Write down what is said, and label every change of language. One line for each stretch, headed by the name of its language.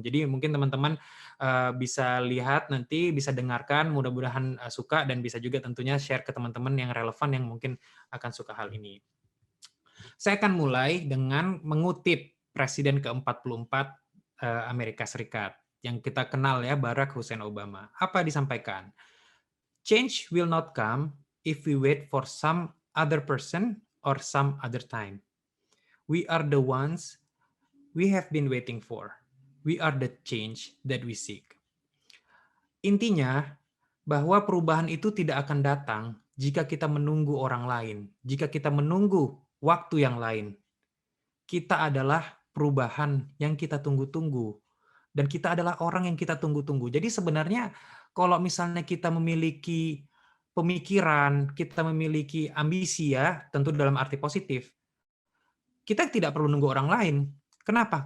Indonesian: Jadi mungkin teman-teman bisa lihat nanti, bisa dengarkan, mudah-mudahan suka dan bisa juga tentunya share ke teman-teman yang relevan yang mungkin akan suka hal ini. Saya akan mulai dengan mengutip Presiden ke-44 Amerika Serikat yang kita kenal ya, Barack Hussein Obama. Apa disampaikan?
English: Change will not come if we wait for some other person or some other time. We are the ones we have been waiting for. We are the change that we seek.
Indonesian: Intinya, bahwa perubahan itu tidak akan datang jika kita menunggu orang lain, jika kita menunggu waktu yang lain. Kita adalah perubahan yang kita tunggu-tunggu. Dan kita adalah orang yang kita tunggu-tunggu. Jadi sebenarnya kalau misalnya kita memiliki pemikiran, kita memiliki ambisi ya, tentu dalam arti positif, kita tidak perlu nunggu orang lain. Kenapa?